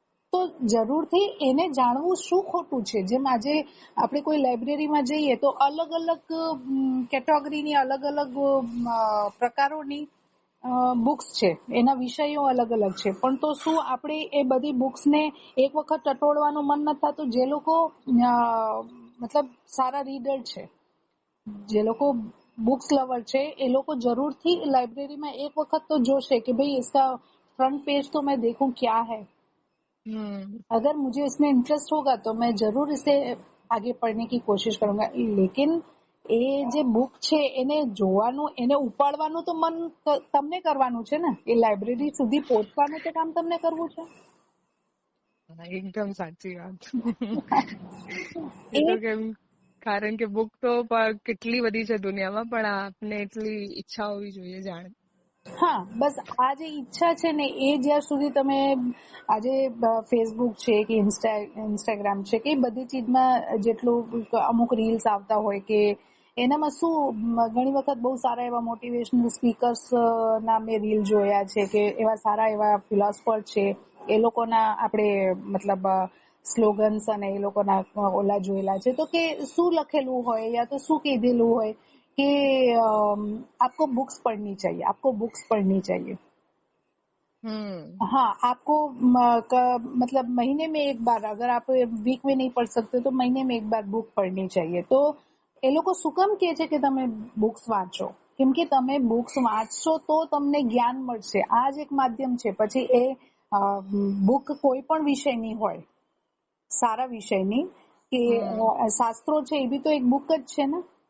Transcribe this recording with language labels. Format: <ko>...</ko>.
<gu>તો જરૂરથી એને જાણવું શું ખોટું છે. જેમ આજે આપણે કોઈ લાઇબ્રેરીમાં જઈએ તો અલગ અલગ કેટેગરીની, અલગ અલગ પ્રકારોની બુક્સ છે, એના વિષયો અલગ અલગ છે, પણ તો શું આપણે એ બધી બુક્સને એક વખત ટટોળવાનું મન નથી થતું? જે લોકો મતલબ સારા રીડર છે, જે લોકો बुक्स लवर છે, એ લોકો જરૂરથી</gu> <hi>લાइब्रेरी में एक वक्त तो जोशे कि भाई इसका फ्रंट पेज तो मैं देखूं क्या है. अगर मुझे इसमें इंटरेस्ट होगा तो मैं जरूर इसे आगे पढ़ने की कोशिश करूंगा.</hi> <gu>लेकिन એ જે બુક છે એને જોવાનું, એને ઉપાડવાનું તો મન તમને કરવાનું છે ને, એ લાઇબ્રેરી સુધી પહોંચવાનું તો કામ તમને કરવું છે. એકદમ સાચી વાત. એ તો કેમ, કારણ કે બુક તો કેટલી બધી છે દુનિયામાં, પણ આપને એટલી ઈચ્છા હોવી જોઈએ જાણે. હા, બસ આ જે ઈચ્છા છે ને એ જ્યાં સુધી તમે આજે ફેસબુક છે કે ઇન્સ્ટાગ્રામ છે કે બધી ચીજમાં જેટલું અમુક રીલ્સ આવતા હોય કે એનામાં શું ઘણી વખત બહુ સારા એવા મોટિવેશનલ સ્પીકર્સ ના મેં રીલ જોયા છે કે એવા સારા એવા ફિલોસોફર છે, એ લોકોના આપણે મતલબ સ્લોગન્સ અને એ લોકોના ઓલા જોયેલા છે. તો કે શું લખેલું હોય યા તો શું કીધેલું હોય</gu> <hi>कि आपको बुक्स पढ़नी चाहिए,</hi> <gu>आपको बुक्स पढ़नी चाहिए.</gu> <hi>हाँ, आपको मतलब महीने में एक बार, अगर आप वीक में नहीं पढ़ सकते तो महीने में एक बार बुक पढ़नी चाहिए.</hi> <gu>तो એ લોકો શું કામ કહે છે કે તમે બુક્સ વાંચો? કેમ કે તમે બુક્સ વાંચશો તો તમને જ્ઞાન મળશે. આ જ એક માધ્યમ છે. પછી એ બુક કોઈ પણ વિષયની હોય, સારા વિષયની, કે શાસ્ત્રો છે એ બી તો એક બુક જ છે ને.</gu>